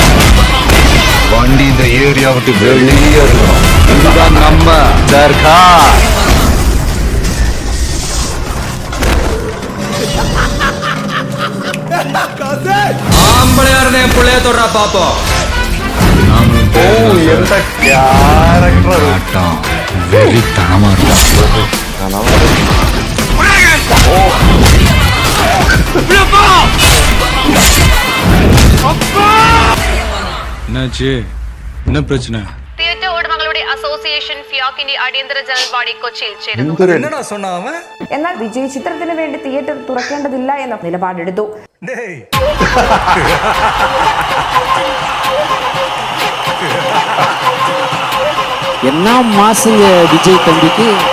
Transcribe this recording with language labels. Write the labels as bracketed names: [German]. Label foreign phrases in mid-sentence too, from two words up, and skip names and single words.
[Tamil] வண்டி இந்த ஏரியா விட்டு வெளியே இருக்கணும். இதுதான் நம்ம சர்க்கார். ஆம்பளையாரனே புள்ளைய தொடுறா பாப்போம். [Malayalam] എന്താ ക്യാരക്ടർ. കാണാമാറുണ്ട്. [Tamil] என்னாச்சு? என்ன பிரச்சனை? [Malayalam] തിയേറ്റർ ഉടമകളുടെ അസോസിയേഷൻ ഫിയോക്കിന്റെ അടിയന്തര ജനറൽ ബോഡി കൊച്ചിയിൽ ചേരുന്നു. എന്നാൽ വിജയ് ചിത്രത്തിന് വേണ്ടി തിയേറ്റർ തുറക്കേണ്ടതില്ല എന്ന നിലപാടെടുത്തു. എന്നാ മാസുங்க വിജയ് തമ്പിക്ക്.